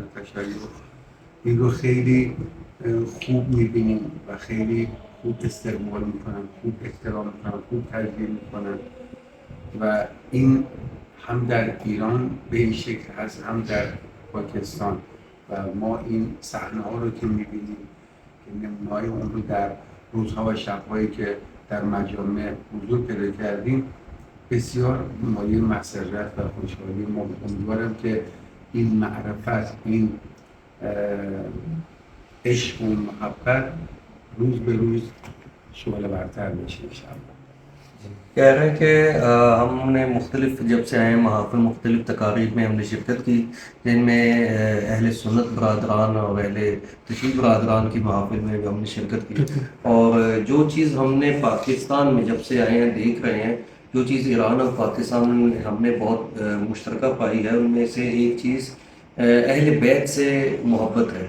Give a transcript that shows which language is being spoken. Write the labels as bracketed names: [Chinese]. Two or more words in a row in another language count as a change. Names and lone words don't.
[Persian] تشیع این رو خیلی خوب میبینیم و خیلی خوب استقبال میکنن، خوب احترام میکنن، خوب تشویق میکنن و این هم در ایران به این شکل هست هم در پاکستان و ما این صحنه ها رو که میبینیم که نمونه‌های اون رو در روزها و شب‌هایی که در مجامع حضور پیدا کردیم بسیار مایه مسرت و خوشحالی ما. امیدوارم که این معرفت، این عشق و محبت روز به روز شعله برتر بشه انشاءاللہ. [Urdu] کہہ رہے ہیں کہ ہم نے مختلف جب سے آئے ہیں محافل مختلف تقاریب میں ہم نے شرکت کی جن میں اہل سنت برادران اور اہل تشیع برادران کی محافل میں بھی ہم نے شرکت کی. اور جو چیز ہم نے پاکستان میں جب سے آئے ہیں دیکھ رہے ہیں، جو چیز ایران اور پاکستان میں ہم نے بہت مشترکہ پائی ہے، ان میں سے ایک چیز اہل بیت سے محبت ہے.